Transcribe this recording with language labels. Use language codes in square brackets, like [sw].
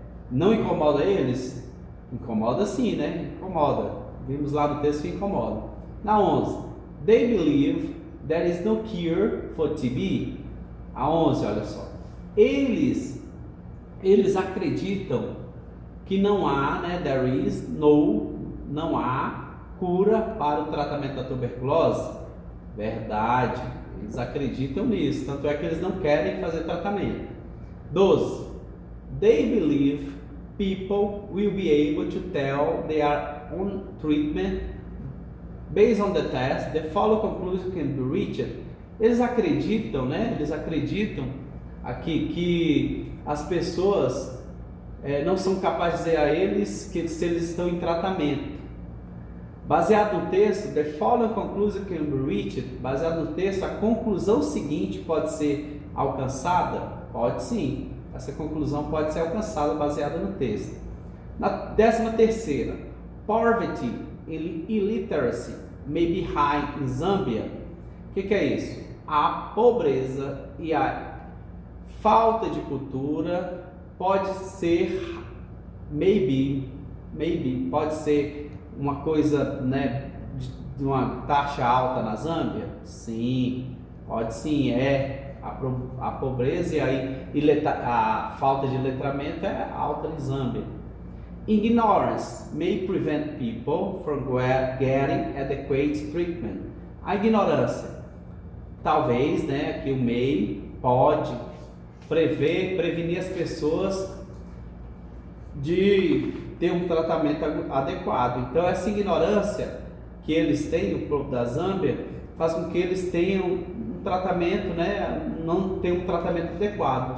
[pt] Não incomoda eles? Incomoda sim, né? Incomoda. Vimos lá no texto que incomoda. Na 11. [en] They believe there is no cure for TB. [pt] A 11, olha só. Eles acreditam que não há, né? [en] There is [pt] não há cura para o tratamento da tuberculose. Verdade. Eles acreditam nisso. Tanto é que eles não querem fazer tratamento. 12. [en] They believe people will be able to tell they are on treatment Based on the test, the following conclusion can be reached. [pt] Eles acreditam, né? Eles acreditam aqui que as pessoas não são capazes de dizer a eles que se eles estão em tratamento. Baseado no texto, [en] the following conclusion can be reached. [pt] Baseado no texto, a conclusão seguinte pode ser alcançada? Pode sim. Essa conclusão pode ser alcançada baseada no texto. Na 13ª, [en] poverty and illiteracy may be high in Zambia. [pt] O que é isso? A pobreza e a falta de cultura pode ser, maybe, pode ser uma coisa, né, de uma taxa alta na Zâmbia? Sim, pode sim, a pobreza e a falta de letramento é alta em Zâmbia. [en] Ignorance may prevent people from getting adequate treatment. [pt] A ignorância, talvez, né, que o may pode prevenir as pessoas de ter um tratamento adequado. Então essa ignorância que eles têm, o povo da Zâmbia, faz com que eles tenham um tratamento, né, não tenham um tratamento adequado.